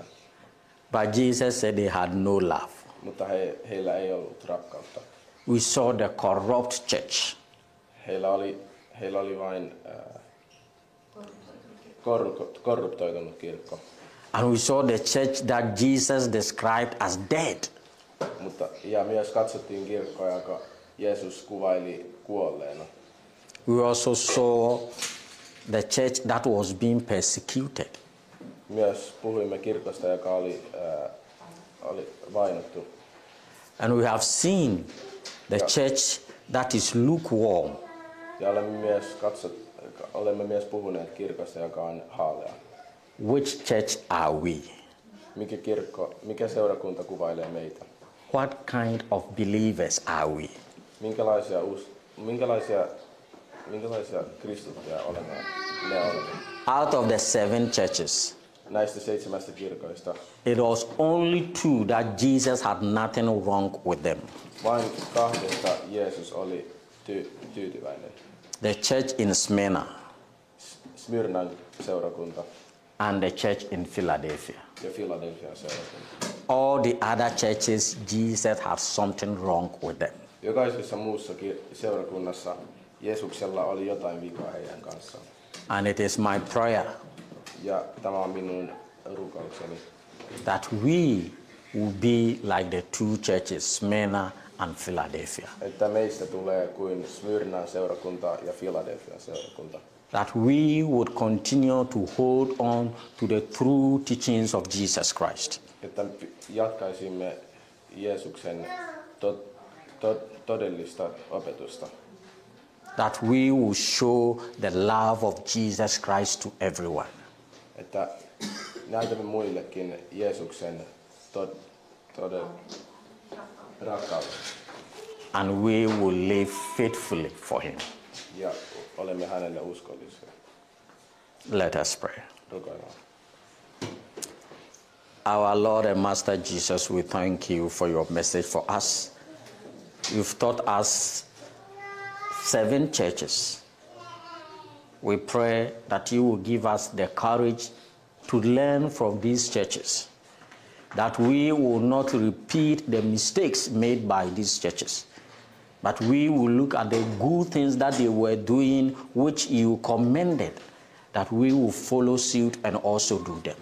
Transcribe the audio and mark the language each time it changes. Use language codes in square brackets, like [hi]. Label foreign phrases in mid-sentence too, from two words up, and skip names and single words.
[en] But Jesus said they had no love. [fi] mutta heillä ei ollut rakkautta. [en] We saw the corrupt church. [fi] Heillä oli vain korruptoitunut kirkko. [en] And we saw the church that Jesus described as dead. [fi] Ja myös katsottiin kirkkoa, joka Jeesus kuvaili kuolleena. [en] We also saw the church that was being persecuted. [fi] Myös puhuimme kirkosta, joka oli vainottu. [en] And we have seen the church that is lukewarm. [fi] Ja olemme myös puhuneet kirkosta, joka on haalea. [en] Which church are we? [fi] Mikä seurakunta kuvailee meitä? [en] What kind of believers are we? [fi] Minkälaisia kristittyjä olemme? [en] Out of the 7 churches, [fi] Näistä 7 kirkoista [en] it was only 2 that Jesus had nothing wrong with them. [fi] vain 2 Jeesus oli tyytyväinen. [en] The church in Smyrna [fi] Smyrnan seurakunta [en] and the church in Philadelphia. [fi] ja Philadelphian seurakunta. [en] All the other churches, Jesus had something wrong with them. [fi] Jokaisessa muussa seurakunnassa Jeesuksella oli jotain vikaa heidän kanssaan. [en] And it is my prayer [fi] Ja tämä on minun rukoukseni, [en] that we will be like the 2 churches, Smyrna and Philadelphia. [fi] että meistä tulee kuin Smyrnan seurakunta ja Philadelphian seurakunta. [en] That we would continue to hold on to the true teachings of Jesus Christ. [fi] Että jatkaisimme Jeesuksen todellista opetusta. [en] That we will show the love of Jesus Christ to everyone. [fi] Että näytämme muillekin Jeesuksen rakkauden. [en] And we will live faithfully for him. [fi] Ja olemme hänelle uskollisia. [en] Let us pray. [fi] Rukoillaan. [en] Our Lord and Master Jesus, we thank you for your message for us. You've taught us 7 churches. We pray that you will give us the courage to learn from these churches, that we will not repeat the mistakes made by these churches, but we will look at the good things that they were doing, which you commended, that we will follow suit and also do them.